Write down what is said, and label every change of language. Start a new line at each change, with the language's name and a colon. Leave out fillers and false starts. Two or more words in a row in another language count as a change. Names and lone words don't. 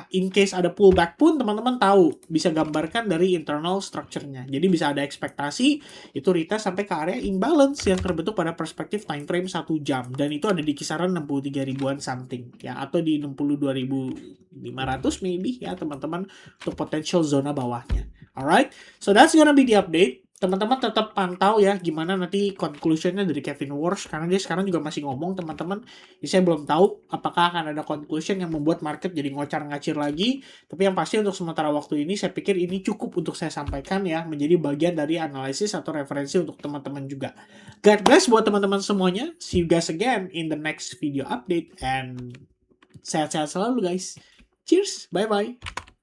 English: In case
Indonesian: ada pullback pun teman-teman tahu bisa gambarkan dari
English: internal structure-nya.
Indonesian: Jadi bisa ada ekspektasi itu retest sampai ke area imbalance yang terbentuk pada perspektif
English: time frame
Indonesian: 1 jam dan itu ada di kisaran 63 ribuan something ya atau di 62.500 maybe ya teman-teman untuk potential zona bawahnya.
English: Alright, so that's gonna be the update.
Indonesian: Teman-teman tetap pantau ya gimana nanti conclusionnya dari Kevin Warsh karena dia sekarang juga masih ngomong teman-teman. Jadi saya belum tahu apakah akan ada conclusion yang membuat market jadi ngocar-ngacir lagi. Tapi yang pasti untuk sementara waktu ini saya pikir ini cukup untuk saya sampaikan ya menjadi bagian dari analisis atau referensi untuk teman-teman juga.
English: God bless
Indonesian: buat teman-teman semuanya.
English: See you guys again in the next video update and
Indonesian: sehat-sehat selalu
English: guys. Cheers, bye-bye.